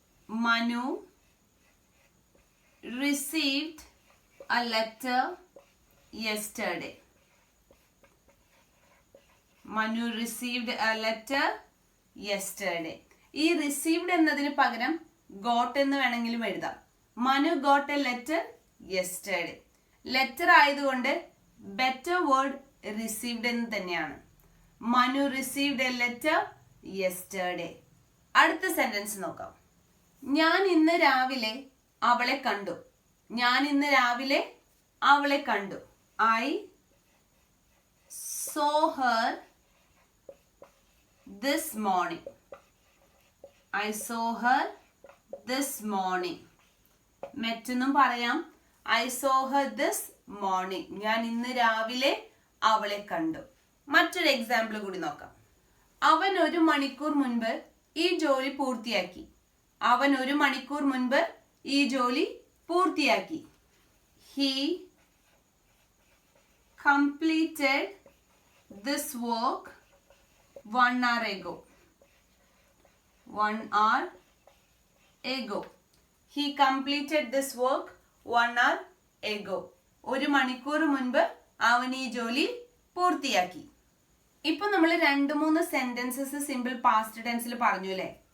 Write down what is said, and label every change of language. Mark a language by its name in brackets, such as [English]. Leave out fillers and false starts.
[English] Manu received a letter yesterday. Manu received a letter yesterday. [Malayalam] ഈ received എന്നതിന് പകരം got എന്ന് വേണമെങ്കിലും എഴുതാം. [English] Manu got a letter yesterday. [Malayalam] Letter ആയതുകൊണ്ട് ബെറ്റർ വേർഡ് received എന്ന് തന്നെയാണ്. [English] Manu received a letter yesterday. [Malayalam] അടുത്ത സെന്റൻസ് നോക്കാം. ഞാൻ ഇന്ന് രാവിലെ അവളെ കണ്ടു. ഞാൻ ഇന്ന് രാവിലെ അവളെ കണ്ടു. [English] I saw her this morning. I saw her this morning. [Malayalam] മറ്റൊന്നും പറയാം. [English] I saw her this morning. [Malayalam] ഞാൻ ഇന്ന് രാവിലെ അവളെ കണ്ടു. മറ്റൊരു എക്സാമ്പിൾ കൂടി നോക്കാം. അവൻ 1 മണിക്കൂർ മുൻപ് ഈ ജോലി പൂർത്തിയാക്കി. അവൻ 1 മണിക്കൂർ മുൻപ് ഈ ജോലി പൂർത്തിയാക്കി. [English] He completed this work 1 hour ago. 1 hour ago. He completed this work 1 hour ago. [Malayalam] 1 മണിക്കൂർ മുൻപ് അവൻ ഈ ജോലി പൂർത്തിയാക്കി. ഇപ്പൊ നമ്മൾ 2-3 സെന്റൻസസ് സിമ്പിൾ പാസ്റ്റ് ടെൻസിൽ പറഞ്ഞു അല്ലേ?